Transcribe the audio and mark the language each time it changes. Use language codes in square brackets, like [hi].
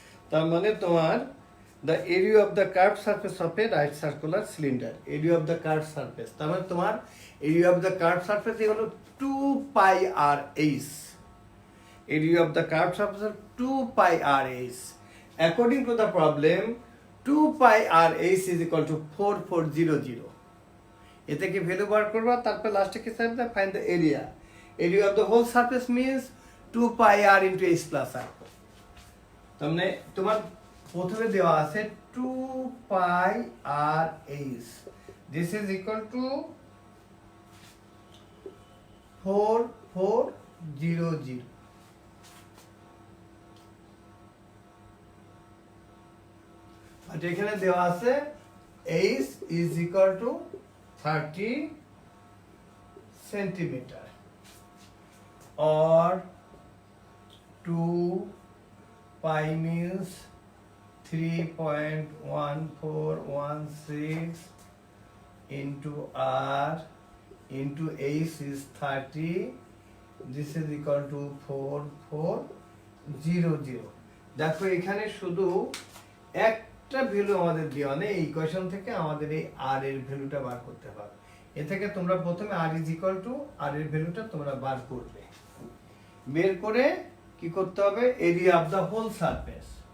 [bn] তার মানে তোমার [en] the area of the curved surface of a right circular cylinder, area of the curved surface, তার মানে তোমার area of the curved surface হলো 2 pi r h, area of the curved surface 2 pi r h. According to the problem 2 pi r h is equal to 4400। [bn] এতে কি value বার করবা, তারপর লাস্টে কি চাইবে, find the area, [en] area of the whole surface means 2 pi r into h plus r। [bn] তাহলে তোমার প্রথমে দেওয়া আছে [en] 2 pi r h, this is equal to 4400। [bn] আর এখানে দেওয়া আছে [en] h is equal to 30 centimeter or 2 pi means 3.1416 into r into h is 30, this is equal to 4400। [bn] দেখো এখানে শুধু একটা ভ্যালু আমাদের দেওয়া নেই, এই ইকুয়েশন থেকে আমাদের এই r এর ভ্যালুটা বার করতে হবে। এ থেকে তোমরা প্রথমে [en] r is equal to r [bn] এর ভ্যালুটা তোমরা বার করবে, বের করে কি কি করতে হবে, area of the whole surface.